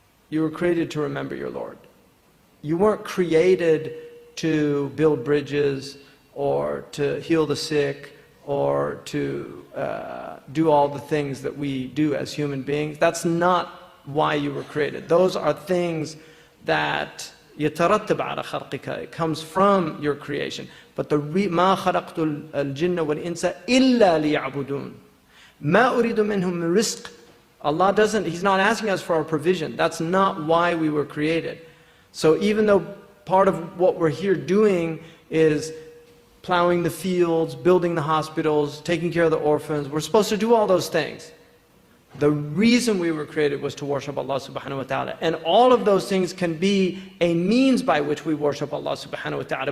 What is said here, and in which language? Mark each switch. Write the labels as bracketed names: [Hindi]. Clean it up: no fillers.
[English] You were created to remember your Lord. You weren't created to build bridges or to heal the sick or to do all the things that we do as human beings. That's not why you were created. Those are things that [Arabic] يترتب على خلقك. [English] It comes from your creation. But the [Arabic] ما خلقت الجن والإنس إلا ليعبدون ما أريد منهم من رزق. [English] Allah doesn't, He's not asking us for our provision. That's not why we were created. So even though part of what we're here doing is plowing the fields, building the hospitals, taking care of the orphans, we're supposed to do all those things. The reason we were created was to worship Allah subhanahu wa ta'ala. And all of those things can be a means by which we worship Allah subhanahu wa ta'ala.